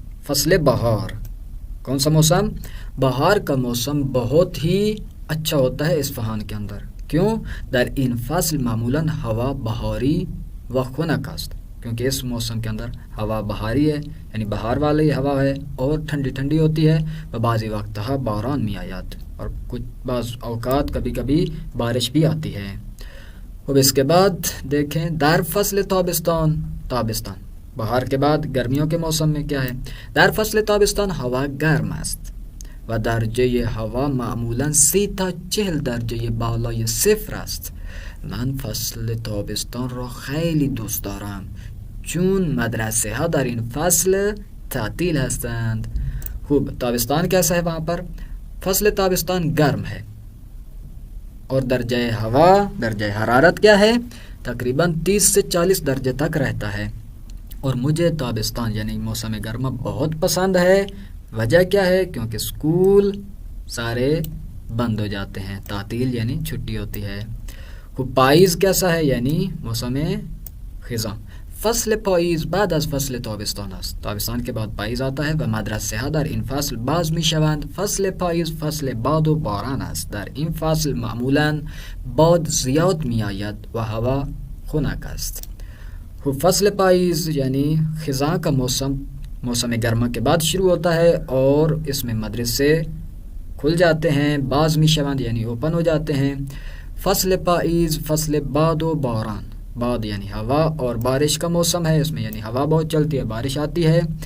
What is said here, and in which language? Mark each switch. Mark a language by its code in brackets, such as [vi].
[ur] فصل بہار کون سا موسم؟ بہار کا موسم بہت ہی اچھا ہوتا ہے اصفہان کے اندر۔ کیوں؟ [fa] در این فصل معمولاً ہوا بہاری و خنک است، [ur] کیونکہ اس موسم کے اندر ہوا بہاری ہے یعنی بہار والی ہوا ہے اور ٹھنڈی ٹھنڈی ہوتی ہے۔ [fa] و بعضی وقت باران می آید، [ur] اور کچھ بعض اوقات کبھی کبھی بارش بھی آتی ہے۔ اب اس کے بعد دیکھیں [fa] در فصل تابستان، تابستان [ur] بہار کے بعد گرمیوں کے موسم میں کیا ہے؟ [fa] در فصل تابستان ہوا گرم است و درجه هوا معمولا 30 تا 40 درجه بالای صفر است. من فصل تابستان را خیلی دوست دارم چون مدرسه ها در این فصل تعطیل هستند. [ur] خوب، تابستان کیسا ہے وہاں پر؟ فصل تابستان گرم ہے اور درجہ ہوا، درجہ حرارت کیا ہے؟ تقریباً 30 سے 40 درجے تک رہتا ہے۔ اور مجھے تابستان یعنی موسم گرما بہت پسند ہے۔ وجہ کیا ہے؟ کیونکہ اسکول سارے بند ہو جاتے ہیں، تعطیل یعنی چھٹی ہوتی ہے۔ پائیز کیسا ہے؟ یعنی موسم خزاں۔ [fa] فصل پاییز بعد از فصل تابستان است، [ur] تابستان کے بعد پاییز آتا ہے۔ [fa] و مدرسه ها در این فصل باز می شوند. فصل پاییز فصل باد و باران است. در این فصل معمولا باد زیاد می آید و هوا خنک است۔ [ur] فصل پاییز یعنی خزاں کا موسم موسم گرما کے بعد شروع ہوتا ہے اور اس میں مدرسے کھل جاتے ہیں، باز می شوند یعنی اوپن ہو جاتے ہیں۔ فصل پاییز فصل باد و باران، باد یعنی ہوا اور بارش کا موسم ہے، اس میں یعنی ہوا بہت چلتی ہے، بارش آتی ہے۔